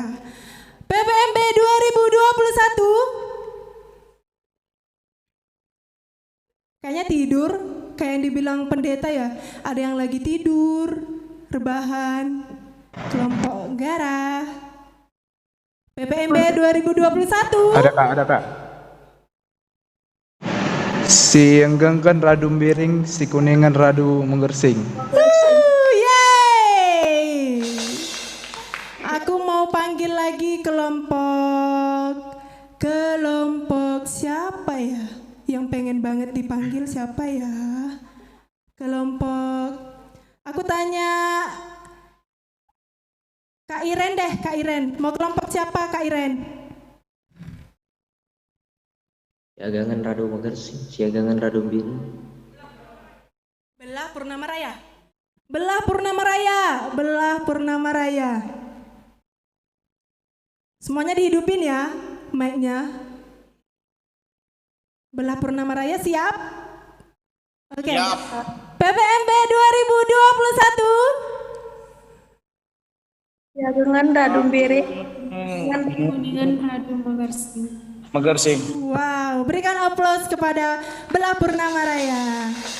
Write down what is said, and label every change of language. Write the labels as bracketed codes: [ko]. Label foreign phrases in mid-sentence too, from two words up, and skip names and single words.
[id] PPMB 2021. Kayaknya tidur, kayak yang dibilang pendeta ya. Ada yang lagi tidur, rebahan. Kelompok Nggara. PPMB 2021. Ada kak. [btx] Si enggengkan radu miring, si kuningan radu menggersing. [id] Yeay. Aku mau panggil lagi kelompok siapa ya? Yang pengen banget dipanggil siapa ya? Kelompok. Aku tanya Kak Iren deh, Kak Iren. Mau kelompok siapa Kak Iren? [btx] Siagangan radu menggersing, siagangan radu biru. [id] Belah Purnama Raya. Semuanya dihidupin ya, mic-nya. Belah Purnama Raya siap? Oke. Siap. PPMB 2021. [btx] Siagangan radu biru. Kuningan radu Menggersing. [id] Wow, berikan aplaus kepada Belah Purnama Raya.